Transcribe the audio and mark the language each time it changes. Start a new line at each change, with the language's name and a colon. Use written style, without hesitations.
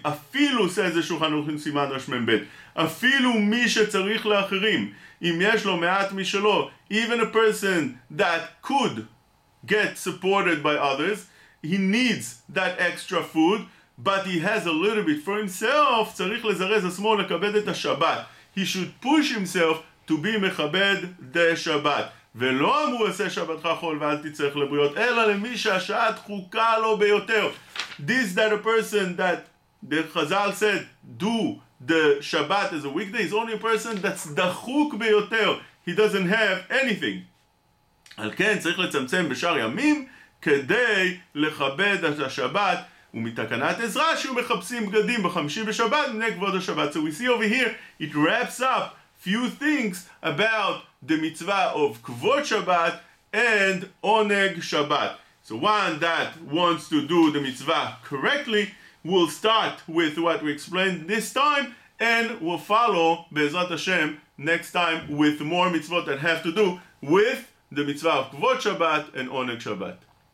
English: Afilu, says the Shulchan Aruch in Siman Resh Mem Bet,
Hebrew: Afilu mi shetzarich le'acherim, im yesh lo me'at mishelo,
English: even a person that could get supported by others, he needs that extra food, but he has a little bit for himself,
Hebrew: צריך לזרז עצמו לכבד את השבת.
English: He should push himself to be מכבד the Shabbat.
Hebrew: ולא אמרו עשה שבתך חול ואל תצטרך לבריות, אלא למי שהשעה דחוקה לו ביותר.
English: This that a person that the Chazal said, do the Shabbat as a weekday, is only a person that's
Hebrew: דחוק ביותר.
English: He doesn't have anything.
Hebrew: על כן צריך לצמצם בשאר ימים כדי לכבד את השבת, ומתקנת עזרא שהוא מחפשים בגדים בחמישי בשבת מפני כבוד השבת.
English: So we see over here, it wraps up few things about the mitzvah of kavod Shabbat and Oneg Shabbat. So one that wants to do the mitzvah correctly will start with what we explained this time, and will follow Be'ezrat Hashem next time with more mitzvot that have to do with the mitzvah of kavod Shabbat and Oneg Shabbat.